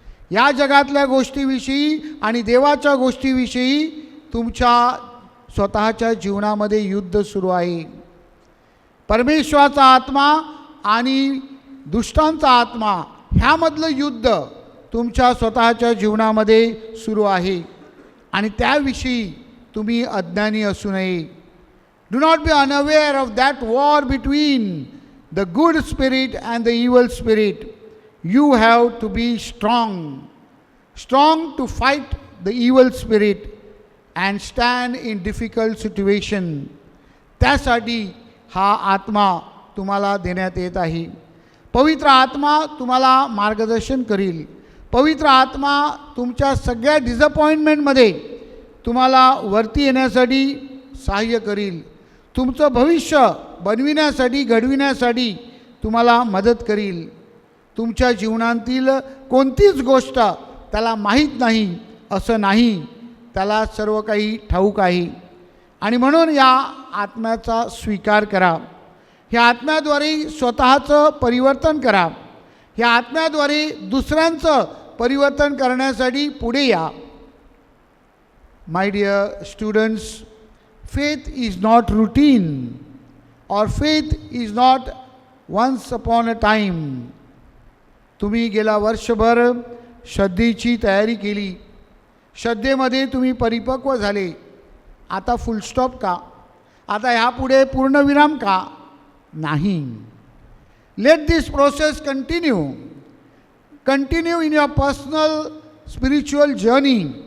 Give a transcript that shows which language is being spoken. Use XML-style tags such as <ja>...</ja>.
<mr>या जगातल्या गोष्टीविषयी आणि देवाच्या गोष्टीविषयी तुमच्या स्वतःच्या जीवनामध्ये युद्ध सुरू आहे. परमेश्वराचा आत्मा आणि दुष्टांचा आत्मा ह्यामधलं युद्ध तुमच्या स्वतःच्या जीवनामध्ये सुरू आहे आणि त्याविषयी तुम्ही अज्ञानी असू नये.</mr> <en>Do not be unaware of that war between the good spirit and the evil spirit. You have to be strong. Strong to fight the evil spirit and stand in difficult situation.</en> <mr>त्यासाठी हा आत्मा तुम्हाला देण्यात येत आहे. पवित्र आत्मा तुम्हाला मार्गदर्शन करील. पवित्र आत्मा तुमच्या सगळ्या डिसअपॉइंटमेंटमध्ये तुम्हाला वरती येण्यासाठी सहाय्य करील. तुमचं भविष्य बनविण्यासाठी घडविण्यासाठी तुम्हाला मदत करील. तुमच्या जीवनातील कोणतीच गोष्ट त्याला माहीत नाही असं नाही, त्याला सर्व काही ठाऊक आहे. आणि म्हणून या आत्म्याचा स्वीकार करा. ह्या आत्म्याद्वारे स्वतःचं परिवर्तन करा. ह्या आत्म्याद्वारे दुसऱ्यांचं परिवर्तन करण्यासाठी पुढे या.</mr> <en>My dear students, faith is not routine or faith is not once upon a time.</en> <mr>तुम्ही गेला वर्षभर श्रद्धेची तयारी केली. श्रद्धेमध्ये तुम्ही परिपक्व झाले. आता फुल स्टॉप का? आता ह्यापुढे पूर्णविराम का? नाही.</mr> <en>Let this process continue in your personal spiritual journey.</en>